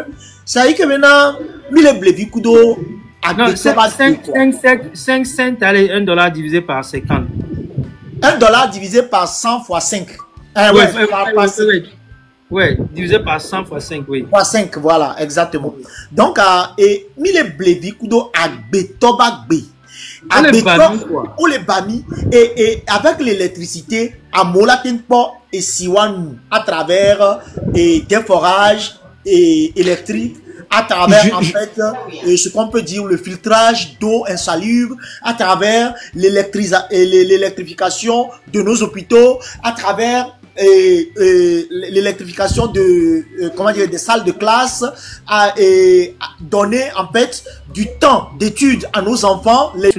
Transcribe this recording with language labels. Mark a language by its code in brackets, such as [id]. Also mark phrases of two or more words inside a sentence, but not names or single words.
[fr] Ça veut dire que maintenant, 1000 Blevikudo non, 5 cents, allez, 1 $ divisé par 50. 1 $ divisé par 100 fois 5. Ouais, divisé par 100 fois 5, oui. Fois 5, voilà, exactement. Donc, et mille [ee] blevi kudo agbetoba gbe. [fr] Ou les bami, et avec l'électricité, à Molatinpo et Siwan, à travers des forages électriques, à travers, en fait, ce qu'on peut dire, le filtrage d'eau insalubre, à travers l'électrification de nos hôpitaux, à travers l'électrification de comment dire, des salles de classe, à donner en fait du temps d'études à nos enfants.